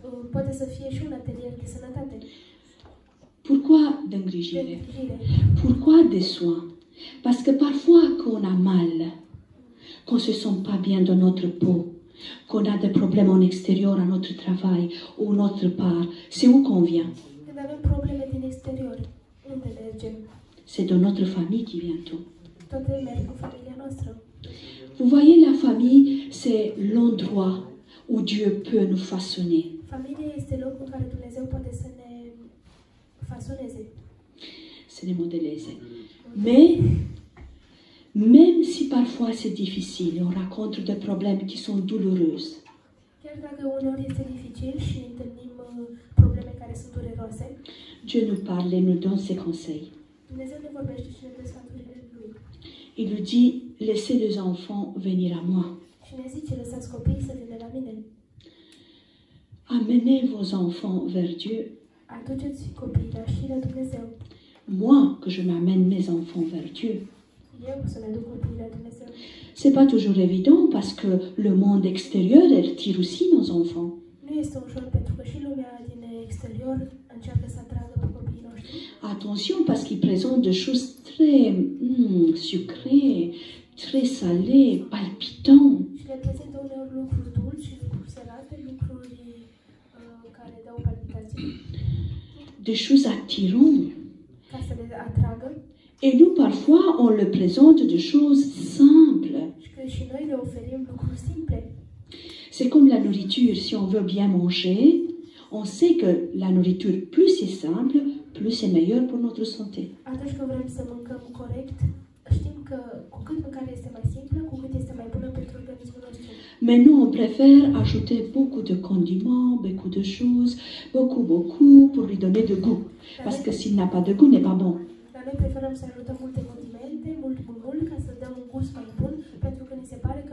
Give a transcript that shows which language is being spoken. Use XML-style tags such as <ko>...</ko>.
<ro>Poate să fie și un atelier de sănătate.</ro> <fr>Pourquoi</fr> <ro>De d'engrijire? îngrijire.</ro> <fr>Pourquoi des soins? Parce que parfois, quand on a mal, qu'on ne se sent pas bien dans notre peau, qu'on a des problèmes en extérieur à notre travail ou autre part, c'est où qu'on vient?</fr> <ro>Când avem probleme din exterior, unde mergem?</ro> <fr>C'est dans notre famille qui vient tout.</fr> <ro>Toate merg în familia noastră.</ro> <fr>Vous voyez, la famille, c'est l'endroit où Dieu peut nous façonner.</fr> <ro>Familia este locul în care Dumnezeu poate să ne fasoneze. Se ne modeleze.</ro> <fr>Mais, même si parfois c'est difficile, on rencontre des problèmes qui sont douloureux,</fr> <ro>Chiar dacă uneori este dificil și întâlnim probleme care sunt dureroase,</ro> <fr>Dieu nous parle et nous donne ses conseils.</fr> <ro>Dumnezeu ne vorbește și ne dă sfaturile Lui.</ro> <fr>Il nous dit, laissez les enfants venir à moi.</fr> <ro>Și ne zice, lăsați copiii să vină la mine.</ro> <fr>Amenez vos enfants vers Dieu.</fr> <ro>Aduceți copiii și la Dumnezeu.</ro> <fr>Moi, que je m'amène mes enfants vers Dieu.</fr> <ro>Eu să-mi aduc copiii la Dumnezeu.</ro> <fr>C'est pas toujours évident parce que le monde extérieur, elle tire aussi nos enfants.</fr> <ro>Nu este ușor pentru că și lumea din exterior încearcă să atragă pe copiii noștri.</ro> <fr>Attention parce qu'ils présentent des choses très sucrées, très salées, palpitantes.</fr> <ro>Și le prezintă uneori lucruri dulci, lucruri sărate, lucruri care dau palpitații.</ro> <fr>Des choses attirantes.</fr> <ro>Ca să le atragă.</ro> <fr>Et nous, parfois, on le présente de choses simples.</fr> <ro>Și că și noi le oferim lucruri simple.</ro> <fr>C'est comme la nourriture. Si on veut bien manger, on sait que la nourriture, plus c'est simple, plus c'est meilleur pour notre santé.</fr> <ro>Atunci când vrem să mâncăm corect, știm că cu cât mâncarea este mai simplă, cu cât este mai bună pentru organismul nostru.</ro> <fr>Mais nous, on préfère ajouter beaucoup de condiments, beaucoup de choses, beaucoup pour lui donner de goût. Parce que s'il n'a pas de goût, n'est pas bon.</fr> <ro>Dar noi preferăm să ajutăm multe condimente, mult, ca să dăm un gust mai bun, pentru că ni se pare</ro>